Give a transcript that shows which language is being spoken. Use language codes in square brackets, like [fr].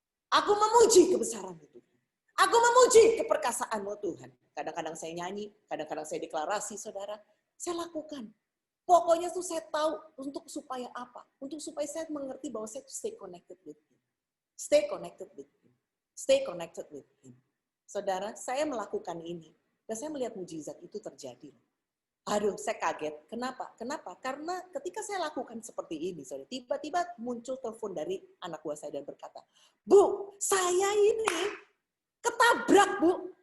[id] Aku memuji kebesaran-Mu Tuhan. Aku memuji keperkasaan-Mu Tuhan. Kadang-kadang saya nyanyi, kadang-kadang saya deklarasi, saudara. Saya lakukan. Pokoknya tuh saya tahu untuk supaya apa? Untuk supaya saya mengerti bahwa saya [en] stay connected with Him. Stay connected with Him. Stay connected with Him. [id] Saudara, saya melakukan ini. Dan saya melihat mujizat itu terjadi. Aduh, saya kaget. Kenapa? Kenapa? Karena ketika saya lakukan seperti ini, saudara, tiba-tiba muncul telepon dari anak buah saya dan berkata, Bu, saya ini ketabrak, Bu.